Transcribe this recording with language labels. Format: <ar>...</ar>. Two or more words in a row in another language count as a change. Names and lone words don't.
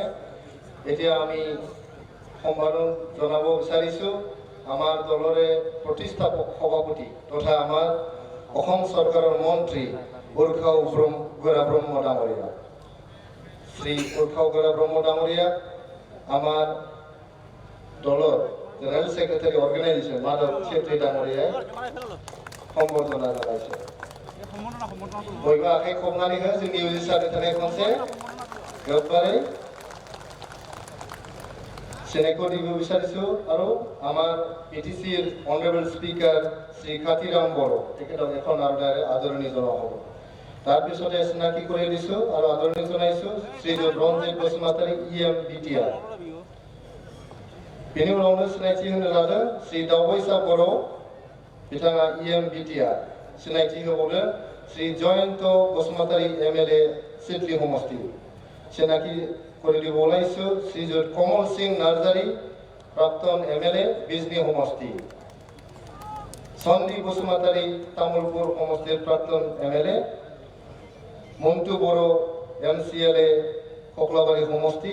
<as>এতিয়া আমি সম্বোধন জনাব বিচাৰিছোঁ আমাৰ দলৰে প্ৰতিষ্ঠাপক সভাপতি তথা আমাৰ অসম চৰকাৰৰ মন্ত্ৰী উৰ্খাও গৰা ব্ৰহ্ম ডাঙৰীয়া। শ্ৰী উৰ্খাও গৰা ব্ৰহ্ম ডাঙৰীয়া আমাৰ দলৰ</as> <en>General Secretary Organisation</en> <as>মাধৱ ছেত্ৰী ডাঙৰীয়াই সম্বৰ্ধনা জনাইছে।</as> <brx>बयबो आखाइ खबनानै हो जोंनि UG सारनि थाखाय खनसे गोबारै सेनेखौ</brx> <as>দিব বিচাৰিছোঁ আৰু আমাৰ PTCৰ</as> <en>Honourable Speaker</en> <as>শ্ৰী কাতিৰাম বড়ো তেখেতক এখন আদৰণি জনোৱা হ'ব। তাৰপিছতে চিনাকি কৰি দিছোঁ আৰু আদৰণি জনাইছোঁ শ্ৰীযুত ৰঞ্জিত বসুমতাৰী EM BTR।</as> <brx>बेनि उनावनो सिनायथि होनो लादों श्री दावबायसा बड़ो बिथाङा EM BTR। सिनायथि होबावदों श्री जयंत बसुमतारी MLA सिडली समष्टि।</brx> <as>सिनाखि কৰি দিব ওলাইছোঁ শ্ৰীযুত কমল সিং নাৰ্জাৰী প্ৰাক্তন MLA বিজনী সমষ্টি। সন্দীপ বসুমতাৰী তামুলপুৰ সমষ্টিৰ প্ৰাক্তন MLA। মন্টু বড়ো MCLA ককলাবাৰী সমষ্টি।</as>